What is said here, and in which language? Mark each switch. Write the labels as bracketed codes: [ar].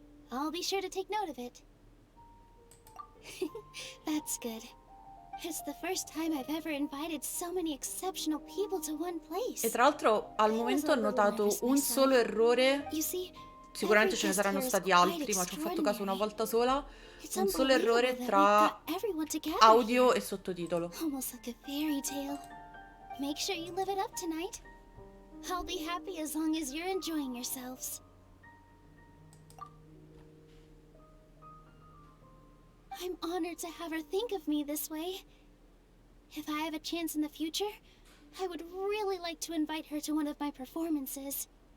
[en] I'll be sure to take note of it. That's good. It's the first time I've ever invited so many exceptional people to one place. [it] E tra l'altro al momento ho notato un solo errore. Sicuramente ce ne saranno stati altri, ma ci ho fatto caso una volta sola. Un solo errore tra audio e sottotitolo. [en] Almost like a fairy tale. Make sure you live it up tonight. I'll be happy as long as you're enjoying yourselves. I'm honored to have her think of me this way. If I have a chance in the future, I would really like to invite her to one of my performances.